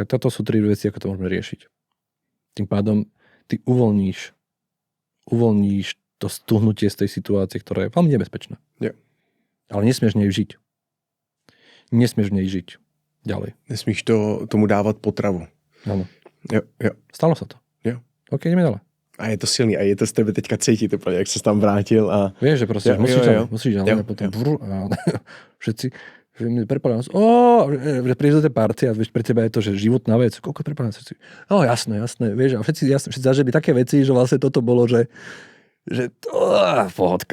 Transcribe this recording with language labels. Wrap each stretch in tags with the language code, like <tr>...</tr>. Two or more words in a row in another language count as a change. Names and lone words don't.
<sk>Tak toto sú 3 veci, ako to môžeme riešiť. Tým pádom ty uvoľníš to stuhnutie z tej situácie, ktorá je veľmi nebezpečná.</sk> <en>Yeah.</en> <sk>Ale nesmieš v nej žiť. Nesmieš v nej žiť ďalej.</sk> <cs>Nesmíš tomu dávat potravu.</cs> <sk>Áno. Jo. Stalo sa to. Jo. OK, ideme ďalej.</sk> <cs>A je to silný a je to z tebe teďka cítit úplně, jak ses tam vrátil a...</cs> <sk>Vieš, že proste musíš ďalej. Potom všetci prepadá nás, že prídeš do tej party a pre teba je to, že životná vec. Koľko prepadá nás? Jasné. Vieš, a všetci zažili také veci, že vlastne toto bolo, že pohodka.</sk>